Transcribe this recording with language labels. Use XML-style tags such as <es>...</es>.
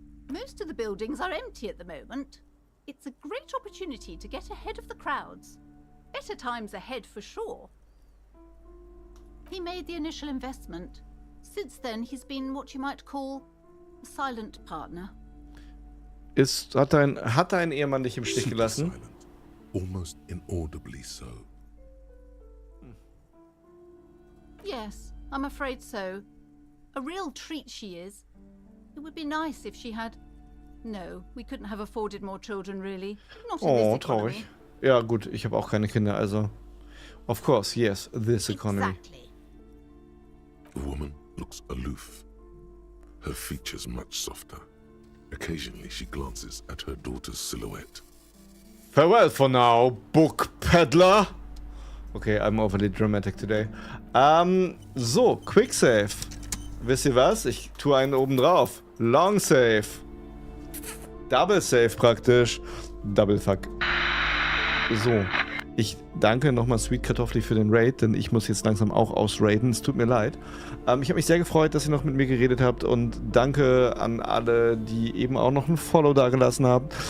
<en>Most of the buildings are empty at the moment. It's a great opportunity to get ahead of the crowds. Better times ahead for sure. He made the initial investment. Since then, he's been what you might call a silent partner.</en> <de>Hat dein Ehemann dich im Stich Super gelassen?</de> <en>silent, almost inaudibly so. Yes, I'm afraid so. A real treat she is. It would be nice if she had... No, we couldn't have afforded more children, really. Not in this Oh, economy.</en> <de>traurig. Ja, gut, ich habe auch keine Kinder, also.</de> <en>Of course, yes, this economy. Exactly. The woman looks aloof, her features much softer. Occasionally she glances at her daughter's silhouette. Farewell for now, book peddler. Okay, I'm overly dramatic today.</en> <de>So, Quick Save. Wisst ihr was? Ich tue einen oben drauf.</de> <en>Long Save. Double Save praktisch. Double Fuck. So.</en> <de>Ich danke nochmal Sweet Kartoffeli für den Raid, denn ich muss jetzt langsam auch ausraiden. Es tut mir leid. Ich habe mich sehr gefreut, dass ihr noch mit mir geredet habt und danke an alle, die eben auch noch ein Follow dagelassen haben.</de>